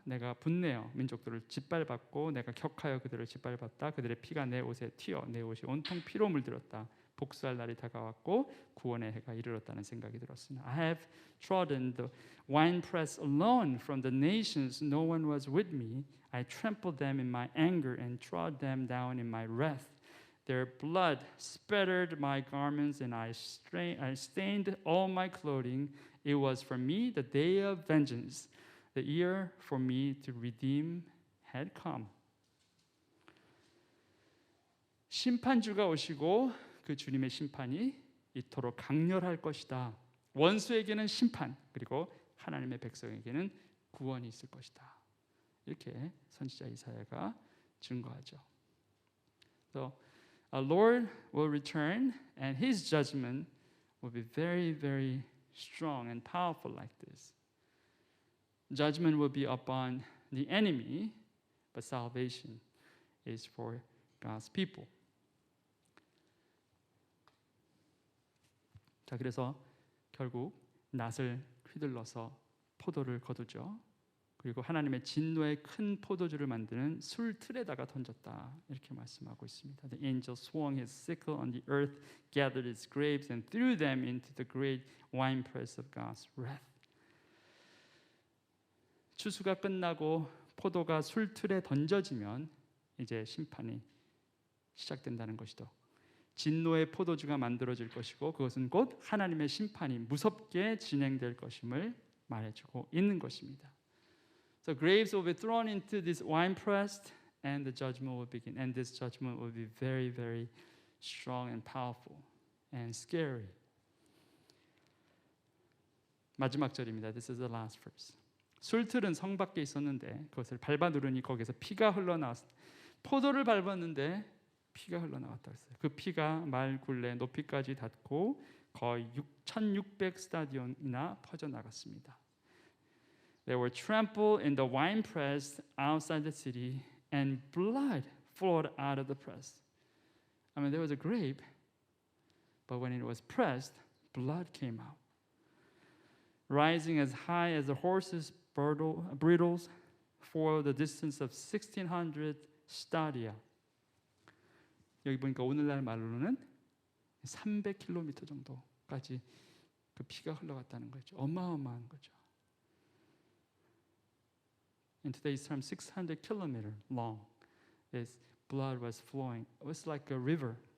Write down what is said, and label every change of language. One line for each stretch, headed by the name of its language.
Korean: 내가 분내어 민족들을 짓밟았고 내가 격하여 그들을 짓밟았다. 그들의 피가 내 옷에 튀어 내 옷이 온통 피로 물들었다. 복수할 날이 다가왔고 구원의 해가 이르렀다는 생각이 들었으나
English: I have trodden the winepress alone from the nations. No one was with me. I trampled them in my anger and trod them down in my wrath. Their blood spattered my garments and I stained all my clothing. It was for me the day of vengeance. The year for me to redeem had come.
Korean: 심판주가 오시고 그 주님의 심판이 이토록 강렬할 것이다. 원수에게는 심판, 그리고 하나님의 백성에게는 구원이 있을 것이다. 이렇게 선지자 이사야가 증거하죠.
English: So, our Lord will return, and His judgment will be very, very strong and powerful like this. Judgment will be upon the enemy, but salvation is for God's people.
Korean: 자, 그래서 결국 낫을 휘둘러서 포도를 거두죠. 그리고 하나님의 진노의 큰 포도주를 만드는 술틀에다가 던졌다. 이렇게 말씀하고 있습니다.
English: The angel swung his sickle on the earth, gathered its grapes and threw them into the great winepress of God's wrath.
Korean: 추수가 끝나고 포도가 술틀에 던져지면 이제 심판이 시작된다는 것이죠. 진노의 포도주가 만들어질 것이고 그것은 곧 하나님의 심판이 무섭게 진행될 것임을 말해주고 있는 것입니다.
English: So grapes will be thrown into this winepress and the judgment will begin. And this judgment will be very, very strong and powerful and scary.
Korean: 마지막 절입니다.
English: This is the last verse.
Korean: 술틀은 성 밖에 있었는데 그것을 밟아 누르니 거기서 피가 흘러나왔습니다. 포도를 밟았는데 피가 흘러나왔다고 했어요. 그 피가 말 굴레 높이까지 닿고 거의 1600 스타디온이나 퍼져나갔습니다.
English: They were trampled in the winepress outside the city and blood flowed out of the press. I mean, there was a grape, but when it was pressed, blood came out. Rising as high as the horses' bridles for the distance of 1600 stadia.
Korean: 여기 보니까 오늘날 말로는 300km 정도까지 그 피가 흘러갔다는 거죠. 어마어마한 거죠.
English: In today's term, 600 km long. Its blood was flowing. It was like a river.